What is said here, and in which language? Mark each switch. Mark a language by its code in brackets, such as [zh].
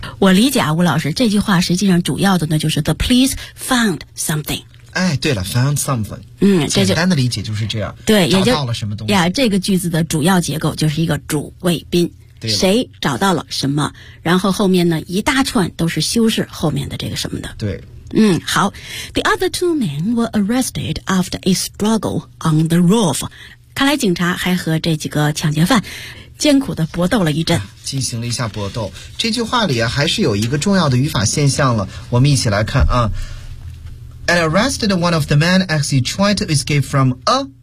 [zh] 我理解啊，吴老师，这句话实际上主要的呢就是 [en] the police found something。 [zh] 哎，对了， [en] found something。 [zh] 嗯，这简单的理解就是这样。对，也就找到了什么东西呀？这个句子的主要结构就是一个主谓宾。谁找到了什么，然后后面呢一大串都是修饰后面的这个什么的。对。嗯，好。 [en] The other two men were arrested after a struggle on the roof. [zh] 看来警察还和这几个抢劫犯艰苦地搏斗了一阵。进行了一下搏斗。这句话里啊，还是有一个重要的语法现象了。我们一起来看啊。 [en] And arrested one of the men as he tried to escape from a...